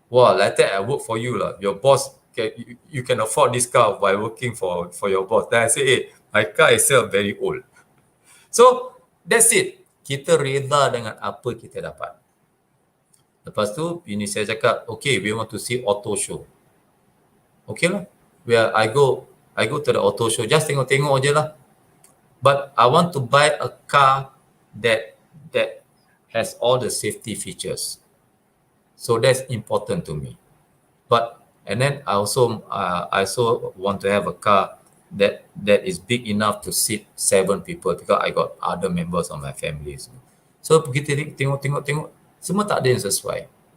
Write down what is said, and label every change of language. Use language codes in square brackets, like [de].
[en] Wow, like that I work for you lah. Your boss, you can afford this car by working for your boss. Then I say, my car itself very old. So that's it. [ms] Kita reda dengan apa kita dapat. Lepas tu, ini saya cakap, [en] okay, we want to see auto show. Okay lah. I go to the auto show, just [ms] tengok-tengok je lah. [en] But I want to buy a car that has all the safety features. So that's important to me. And then I also want to have a car that is big enough to seat 7 people because I got other members of my family. [ms] So pergi tengok, semua tak ada yang sesuai.